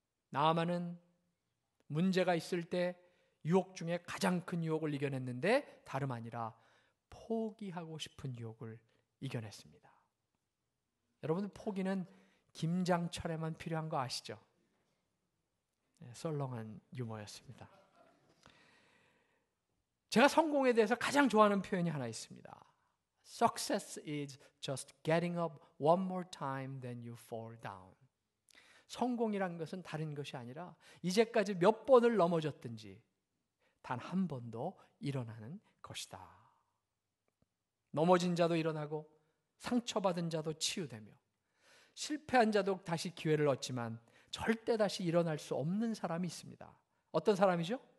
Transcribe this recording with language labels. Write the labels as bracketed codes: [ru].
[ko] 나아만은 문제가 있을 때 유혹 중에 가장 큰 유혹을 이겨냈는데 다름 아니라 포기하고 싶은 유혹을 이겨냈습니다. 여러분, 포기는 김장철에만 필요한 거 아시죠? 네, 썰렁한 유머였습니다. 제가 성공에 대해서 가장 좋아하는 표현이 하나 있습니다. [en] Success is just getting up one more time than you fall down. [ko] 성공이란 것은 다른 것이 아니라 이제까지 몇 번을 넘어졌든지 단 한 번도 일어나는 것이다. 넘어진 자도 일어나고 상처받은 자도 치유되며 실패한 자도 다시 기회를 얻지만 절대 다시 일어날 수 없는 사람이 있습니다. 어떤 사람이죠?